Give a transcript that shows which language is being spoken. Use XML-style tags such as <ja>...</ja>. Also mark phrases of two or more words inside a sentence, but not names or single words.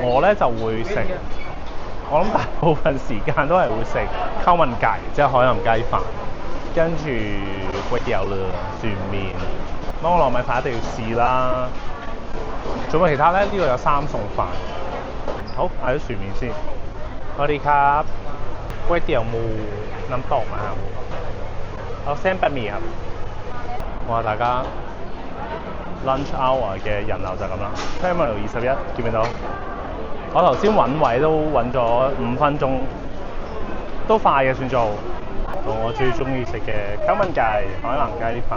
<yue>我咧就會食，我諗大部分時間都係會食溝文雞，即係海南雞飯。跟住粿條啦、船麵、芒糯米飯一定要試啦。仲有其他咧？呢度有3餸飯。好，嗌咗船麵先。</yue> <th>我哋ครับก๋วยเตี๋ยวหมูน้ำตกมาครับเอาเส้นบะหมี่ครับ哇！</th> <yue>大家</yue> <en>lunch hour</en> <yue>嘅人流就咁啦。Terminal 21見唔見到？我頭先揾位都揾咗5分鐘，都快嘅算做。我最中意食嘅溝文雞、海南雞啲飯。</yue>